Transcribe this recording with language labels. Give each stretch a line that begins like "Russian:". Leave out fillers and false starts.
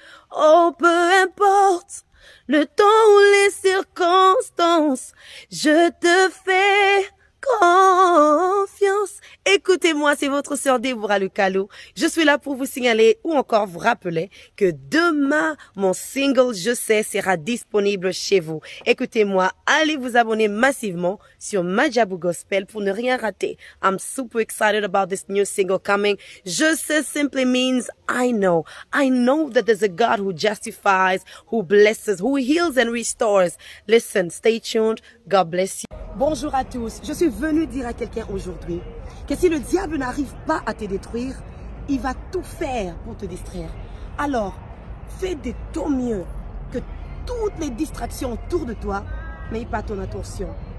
French: Oh, peu importe le temps ou les circonstances, je te fais confiance. Écoutez-moi c'est votre sœur Déborah Le Calou. Je suis là pour vous signaler ou encore vous rappeler que demain, mon single Je sais sera disponible chez vous. Écoutez-moi, allez vous abonner massivement sur Madjabou Gospel pour ne rien rater.
English: I'm super excited about this new single coming. Je sais simply means I know. I know that there's a God who justifies, who blesses, who heals and restores. Listen, stay tuned. God bless you.
French: Bonjour à tous. Je suis venue dire à quelqu'un aujourd'hui que si le diable n'arrive pas à te détruire, il va tout faire pour te distraire. Alors, fais de ton mieux que toutes les distractions autour de toi n'aient pas ton attention.